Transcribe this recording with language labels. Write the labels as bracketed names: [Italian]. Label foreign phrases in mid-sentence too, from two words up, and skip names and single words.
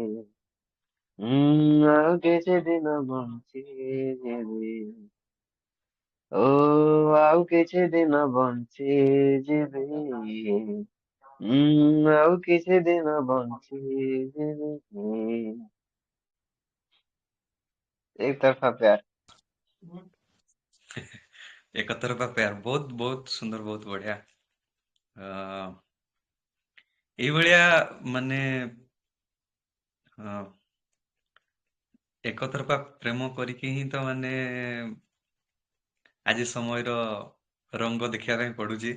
[Odia] ଆଉ କିଛି ଦିନ ବଞ୍ଚି ଯିବି। ଓ ଆଉ କିଛି ଦିନ ବଞ୍ଚି ଯିବି। ଆଉ କିଛି ଦିନ ବଞ୍ଚି ଯିବି। [Hindi] एक तरफा प्यार। एक तरफा प्यार, [Odia] ବହୁତ ବହୁତ ସୁନ୍ଦର, ବହୁତ ବଢିଆ। ଅ, ଏଇଭଳିଆ ମାନେ ଅ, ଏକତରଫା ପ୍ରେମ କରିକି ହିଁ ତ ମାନେ ଆଜି ସମୟର ରଙ୍ଗ ଦେଖିବା ପାଇଁ ପଡୁଛି।